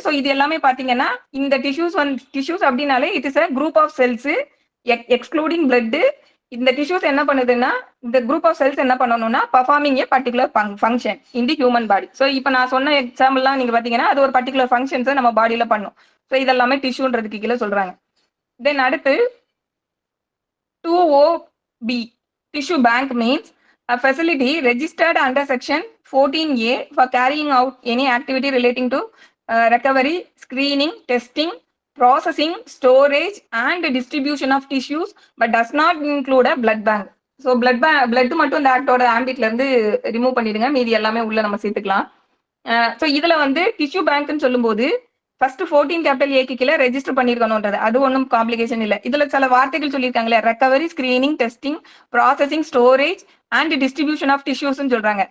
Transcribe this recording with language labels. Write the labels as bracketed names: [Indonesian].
[Tamil] So இது எல்லாமே பாத்தீங்கன்னா இந்த டிஷ்யூஸ் அப்படின்னாலே [English] It is a group of cells excluding blood. [Tamil] இந்த டிஷ்யூஸ் என்ன பண்ணுதுன்னா இந்த குரூப் ஆஃப் செல்ஸ் என்ன பண்ணணும்னா [English] Performing a particular function in the human body. [Tamil] So இப்போ நான் சொன்ன எக்ஸாம்பிள்லாம் நீங்க பாத்தீங்கன்னா அது ஒரு பர்டிகுலர் ஃபங்க்ஷன்ஸை நம்ம பாடியில பண்ணும். ஸோ இதெல்லாமே டிஷ்யூன்றதுக்கு கீழே சொல்றாங்க. [English] Then அடுத்து 2OB tissue bank means a facility registered under section 14A for carrying out any activity relating to recovery, screening, testing, processing, storage and distribution of tissues but does not include a blood bank. [Tamil] So blood மட்டும் இந்த ஆக்டோட ஆம்பிட்ல இருந்து remove பண்ணிடுங்க, மீதி எல்லாமே உள்ள நம்ம சேர்த்துக்கலாம். So இதுல வந்து டிஷ்யூ பேங்க்னு சொல்லும்போது ஃபர்ஸ்ட் 14 கேபிட்டல் ஏக்கு கீழே ரெஜிஸ்டர் பண்ணிருக்கணும்ன்றது அது ஒன்றும் காம்ப்ளிகேஷன் இல்லை. இதுல சில வார்த்தைகள் சொல்லியிருக்காங்களே, recovery, screening, testing, processing, storage and distribution of டிஷ்யூஸ்ன்னு சொல்றாங்க.